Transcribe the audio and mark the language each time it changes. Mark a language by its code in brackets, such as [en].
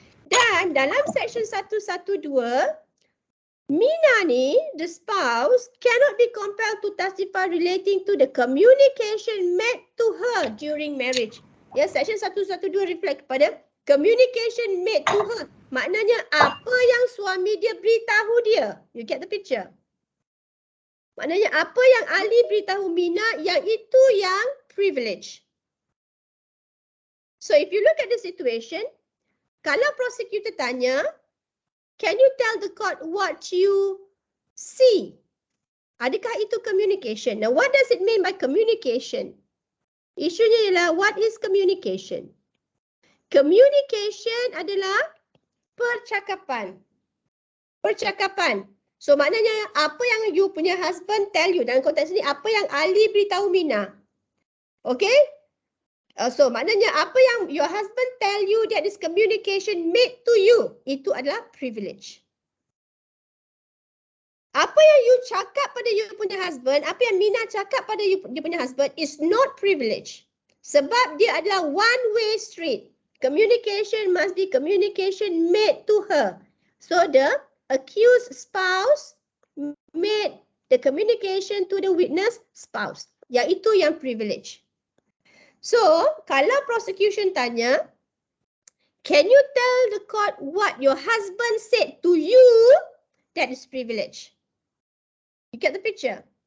[ms] Dan dalam [en] section 112, Mina ni, the spouse, cannot be compelled to testify relating to the communication made to her during marriage. Ya, section 112 reflect kepada communication made to her. [ms] Maknanya apa yang suami dia beritahu dia. [en] You get the picture? [ms] Maknanya apa yang Ali beritahu Mina, yang itu yang privilege. [en] So if you look at the situation, [ms] kalau prosecutor tanya, [en] can you tell the court what you see? [ms] Adakah itu communication? [en] Now what does it mean by communication? [ms] Isunya ialah [en] what is communication? [ms] Communication adalah percakapan. Percakapan. So maknanya apa yang you punya husband tell you, dalam konteks ni apa yang Ali beritahu Mina. Okay? So maknanya apa yang [en] your husband tell you that is communication made to you, [ms] itu adalah [en] privilege. [ms] Apa yang you cakap pada you punya husband, apa yang Mina cakap pada dia punya husband [en] is not privilege. [ms] Sebab dia adalah [en] one way street. Communication must be communication made to her. So the accused spouse made the communication to the witness spouse. [ms] Yang itu yang privilege. So, kalau prosecution tanya, [en] can you tell the court what your husband said to you? That is privilege. You get the picture?